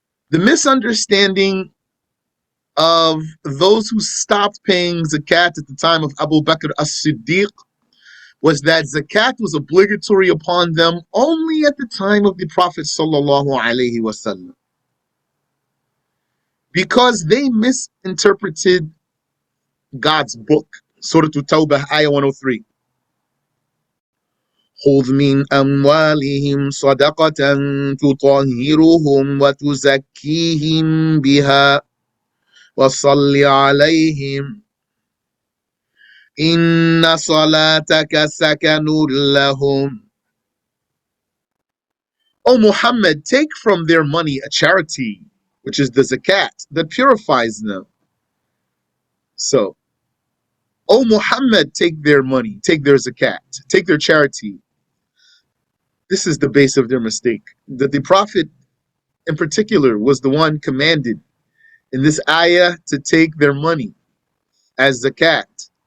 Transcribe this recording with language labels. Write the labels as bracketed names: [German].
[English] The misunderstanding of those who stopped paying zakat at the time of Abu Bakr as-Siddiq was that zakat was obligatory upon them only at the time of the Prophet sallallahu alaihi wasallam, because they misinterpreted God's book. Surah At-Tawbah, ayah 103. [Arabic] خذ من أموالهم صدقة تطهرهم وتزكيهم بها وصل عليهم إن صلاتك سكن لهم. [English] O Muhammad, take from their money a charity, which is the zakat, that purifies them. So, O Muhammad, take their money, take their zakat, take their charity. This is the base of their mistake. That the Prophet in particular was the one commanded in this ayah to take their money as zakat.